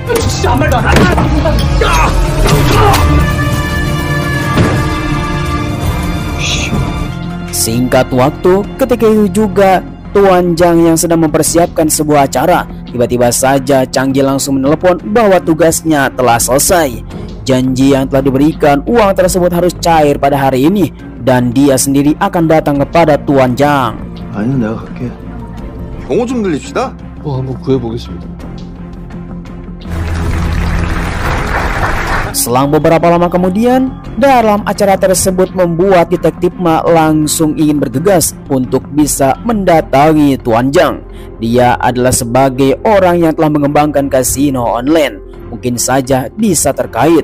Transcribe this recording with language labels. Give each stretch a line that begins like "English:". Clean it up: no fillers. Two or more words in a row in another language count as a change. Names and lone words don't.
Indonesian: Singkat waktu, ketika itu juga Tuan Jiang yang sedang mempersiapkan sebuah acara, tiba-tiba saja Changgi langsung menelepon bahwa tugasnya telah selesai. Janji yang telah diberikan, uang tersebut harus cair pada hari ini, dan dia sendiri akan datang kepada Tuan Jiang.
Korean: 아니요, 내가 갈게. 경호 좀 들립시다. 한번 구해보겠습니다.
Indonesian: Selang beberapa lama kemudian, dalam acara tersebut membuat detektif Ma langsung ingin bergegas untuk bisa mendatangi Tuan Jiang. Dia adalah sebagai orang yang telah mengembangkan kasino online, mungkin saja bisa terkait.